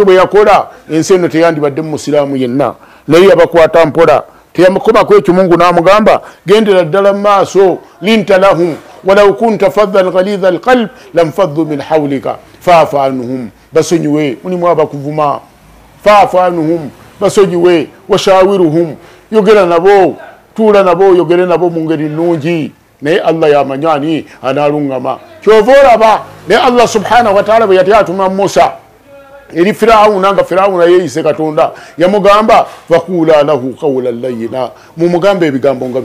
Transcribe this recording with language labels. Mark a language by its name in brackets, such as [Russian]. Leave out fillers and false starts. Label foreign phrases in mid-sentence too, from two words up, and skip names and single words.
[Ganda] bwe yakola ensi eno teyandibadde mu Musiraamu yenna naye abakwata mpola teyamukoma kwekyo Mungu namugamba gendera ddala maaso [Arabic] لنت لهم ولو كنت فظا غليظ القلب لانفضوا من حولك فاعف عنهم [Ganda] basonyiwe mulimu abakuvuma [Arabic] فاعف عنهم [Ganda] basonyiwe washawiruhum yogera nabo tula nabo yogere nabo mu ngeri nnungi naye Allah yamanyani analungama kyovoraba ne [Arabic] الله سبحانه و [Ganda] ta'ala bwe yatuma Musa eri Firauna nga Firauna yeyise Katonda yamugamba [Arabic] فقولا له قولا لينا [Ganda] mumugambe ebigambo nga